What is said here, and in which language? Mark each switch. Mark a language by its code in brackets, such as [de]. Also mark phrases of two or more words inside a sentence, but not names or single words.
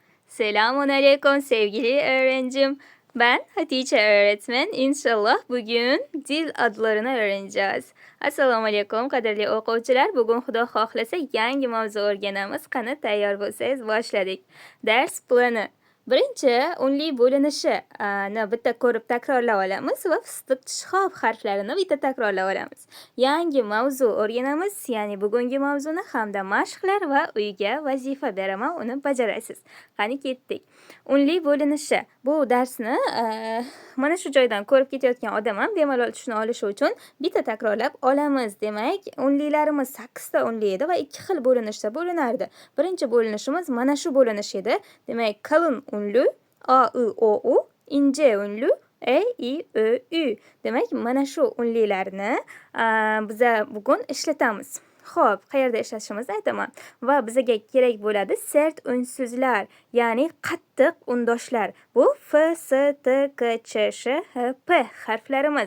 [tr] Selamun aleyküm sevgili öğrencim. Ben Hatice öğretmen. İnşallah bugün dil adlarını öğreneceğiz. [uz] Assalomu alaykum qadrli o'quvchilar. Bugun Xudo xohlasa yangi mavzu o'rganamiz. Qani tayyor bo'lsangiz boshladik. Dars plani. Birinchi unli bo'linishini bitta ko'rib takrorlab olamiz va [tr] fıstık tishxob [uz] harflarini bitta takrorlab olamiz. Yangi mavzu o'rganamiz, ya'ni bugungi mavzuni hamda mashqlar va uyga vazifa beraman, uni bajarasiz. Qani ketdik. Unli bo'linishi. Bu darsni mana shu joydan ko'rib ketayotgan odam ham bemalol tushuna olishi uchun bitta takrorlab olamiz. Demak, unlilarimiz 8 ta unli edi va 2 xil bo'linishda bo'linardi. Birinchi bo'linishimiz mana shu bo'linish edi. Demak, qalin unli a, i, o, u, ince unli e, i, ö, ü. Demak, mana shu unlilarni biz bugun ishlatamiz. Xo'p, qayerda ishlatishimizni aytaman. Va bizga kerak bo'ladi [tr] sert unsizlar, [uz] ya'ni qattiq undoshlar. Bu f, s, t, k, ch, sh, h, p harflarimiz.